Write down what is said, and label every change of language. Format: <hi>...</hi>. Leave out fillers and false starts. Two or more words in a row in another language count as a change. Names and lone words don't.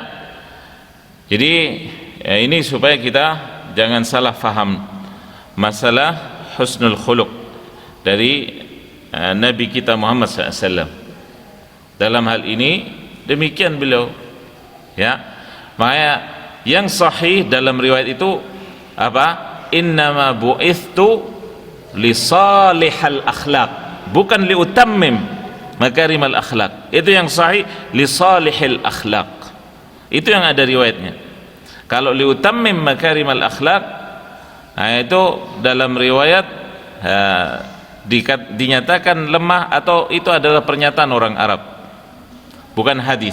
<id>Jadi ya, ini supaya kita jangan salah faham masalah</id> <ar>حسن الخلق</ar> <id>dari Nabi kita Muhammad SAW. Dalam hal ini demikian beliau, ya. Makanya yang sahih dalam riwayat itu apa?</id> <ar>إنما بعثت لصالح الأخلاق, bukan لأتمم مكارم الأخلاق.</ar> <id>Itu yang sahih,</id> <ar>لصالح الأخلاق.</ar> <id>Itu yang ada riwayatnya. Kalau</id> <ar>لأتمم مكارم الأخلاق,</ar> <id>nah itu dalam riwayat dinyatakan lemah, atau itu adalah pernyataan orang Arab, bukan hadis.</id>